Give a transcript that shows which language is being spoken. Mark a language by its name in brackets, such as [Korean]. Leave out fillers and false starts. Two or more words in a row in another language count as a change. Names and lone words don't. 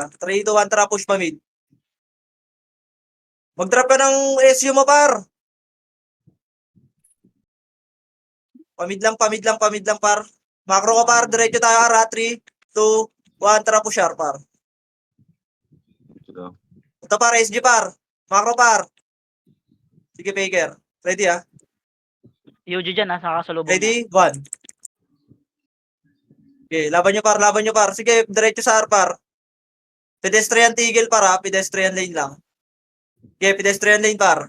[Filipino] 3, 2, 1, tara, push pa mid. Mag-drop ka ng SU mo, par. Pamid lang, par. Macro ko, par. Diretso tayo, ara. 3, 2, 1, tara, push, par. Sila. Ito, par, SG, par. Macro, par. Sige, Faker. Ready, UG dyan, sa kasalubong. Ready? 1. Okay, laban nyo, par. Sige, diretso sa par. Pedestrian tigil, par, [English] Pedestrian lane [Filipino] lang. [English] Okay, pedestrian lane, [Filipino] par.